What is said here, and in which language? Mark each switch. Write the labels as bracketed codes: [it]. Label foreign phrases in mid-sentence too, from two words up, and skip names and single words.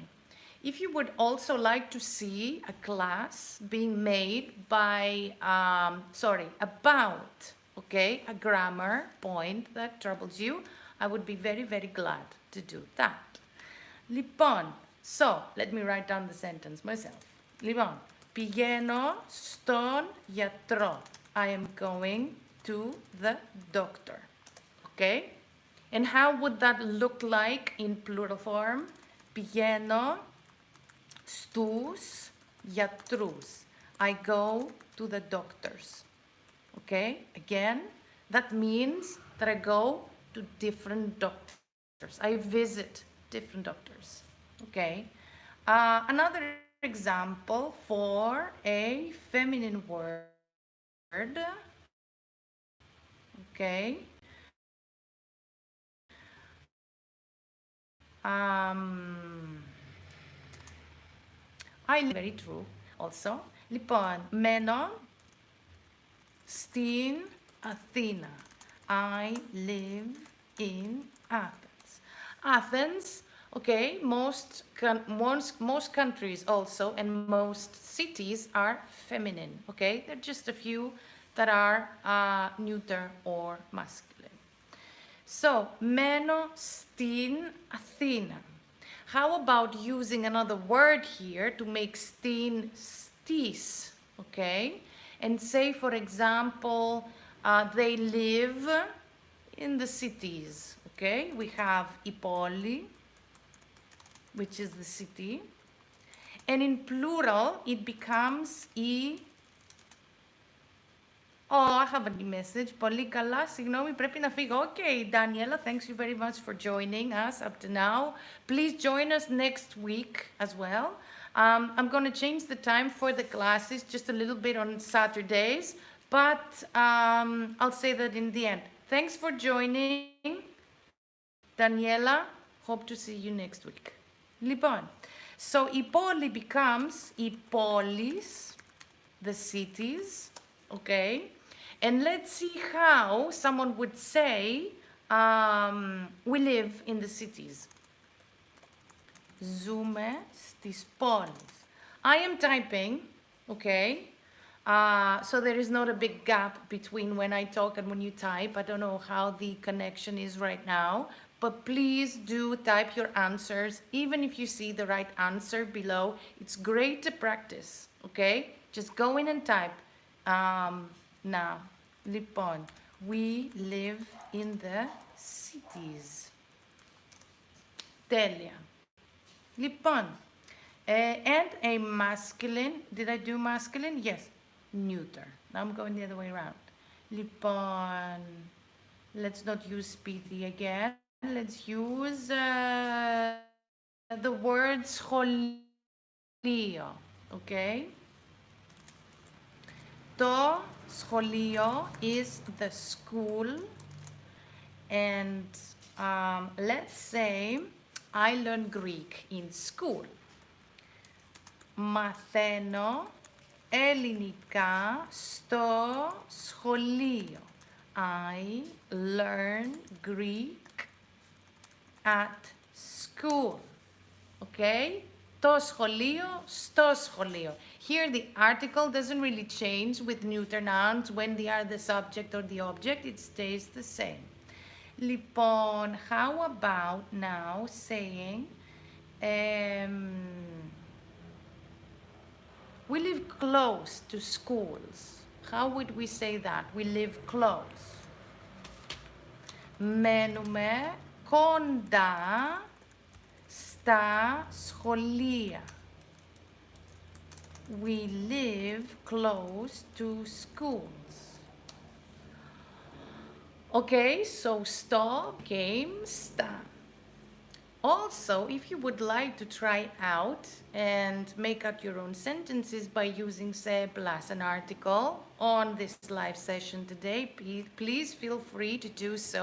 [en] If you would also like to see a class being made by, about, okay, a grammar point that troubles you, I would be very, very glad to do that. Λοιπόν, so, let me write down the sentence myself. [el] Λοιπόν, πηγαίνω στον γιατρό. [en] I am going to the doctor. Okay? And how would that look like in plural form? [el] Πηγαίνω στους γιατρούς. [en] I go to the doctors. Okay? Again, that means that I go to different doctors. I visit different doctors. Okay? Another example for a feminine word Okay. I live, very true also. [el] Λοιπόν, μένω στην Αθήνα. [en] I live in Athens. Athens, okay, most countries also and most cities are feminine, okay? There are just a few that are neuter or masculine. So, [el] μένω στην Αθήνα. [en] How about using another word here to make στην stis, okay? And say, for example, they live in the cities, okay? We have [el] η πόλη, [en] which is the city. And in plural, it becomes η. Oh, I have a message. [el] Πολύ καλά. Συγγνώμη, πρέπει να φύγω. [en] Okay, Daniela, thanks you very much for joining us up to now. Please join us next week as well. I'm going to change the time for the classes just a little bit on Saturdays, but I'll say that in the end. Thanks for joining, Daniela. Hope to see you next week. Λοιπόν, so [el] η πόλη [en] becomes [el] οι πόλεις, [en] the cities, okay? And let's see how someone would say, we live in the cities. [el] Ζούμε στις πόλεις. [en] I am typing, okay? So there is not a big gap between when I talk and when you type. I don't know how the connection is right now, but please do type your answers. Even if you see the right answer below, it's great to practice, okay? Just go in and type. Now, λοιπόν, we live in the cities. [el] Τέλεια. Λοιπόν, [en] and a masculine, did I do masculine? Yes, neuter. Now I'm going the other way around. Λοιπόν, let's not use speedy again. Let's use the word σχολείο, okay? [el] Το σχολείο [en] is the school, and let's say I learn Greek in school. [el] Μαθαίνω ελληνικά στο σχολείο. [en] I learn Greek at school. [el] Okay? Το σχολείο, στο σχολείο. [en] Here the article doesn't really change with neuter nouns when they are the subject or the object. It stays the same. Λοιπόν, how about now saying we live close to schools. How would we say that? We live close. [el] Μένουμε κοντά στα σχολεία. [en] We live close to schools. Okay, so stop came sta. Also, if you would like to try out and make out your own sentences by using se plus an article on this live session today, please feel free to do so.